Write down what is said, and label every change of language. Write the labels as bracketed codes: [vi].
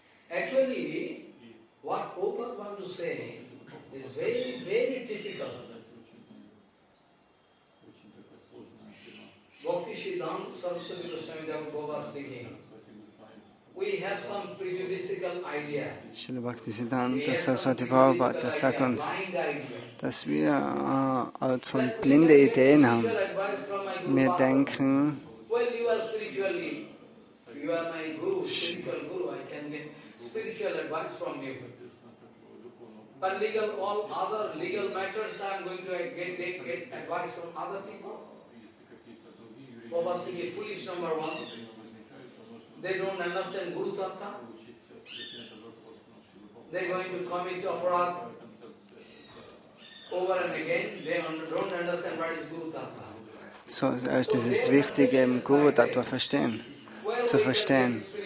[en] Actually, what Prabhupada want to say is very, very typical. Bhakti Siddhanta Saraswati Goswami Thakur speaking. We have some prejudicial idea. [de] Srila Bhaktisiddhanta Saraswati Prabhupada sagt uns, dass wir eine Art von blinde Ideen haben. Wir denken, [en] Well, you are spiritually, you are my guru, spiritual guru, I can get spiritual advice from you. But all other legal matters, I am going to get advice from other people. Prabhupada speaking foolish, number one. They don't understand Guru Tattva. They are going to commit aparad over and again. They don't understand what is Guru Tattva. [de] so erst ist es wichtig, eben Guru Tattva zu verstehen.